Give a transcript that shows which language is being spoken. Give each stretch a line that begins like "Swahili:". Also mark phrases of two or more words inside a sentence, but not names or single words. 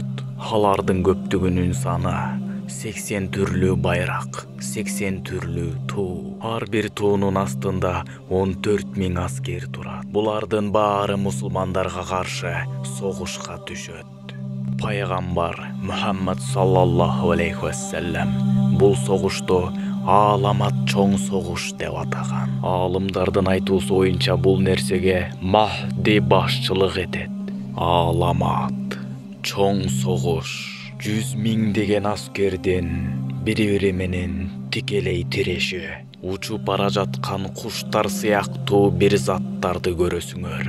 Kyrgyz: Алардын көптүгүнүн саны 80 түрлүү байрак, 80 түрлүү туу. Ар бир туунун астында 14 000 аскер турат. Булардын баары мусулмандарга каршы согушка түшөт. Пайгамбар Muhammed
Arabic: صلى الله عليه وسلم
Kyrgyz: бул согушту Ааламат чоң согуш деп атаган. Аалымдардын айтуусу боюнча бул нерсеге Махди башчылык этет. Ааламат чоң согуш 100 миңдеген аскердин бири-бири менен тикелей тиреши, учуп бара жаткан куштар сыяктуу бир заттарды көрөсүңөр.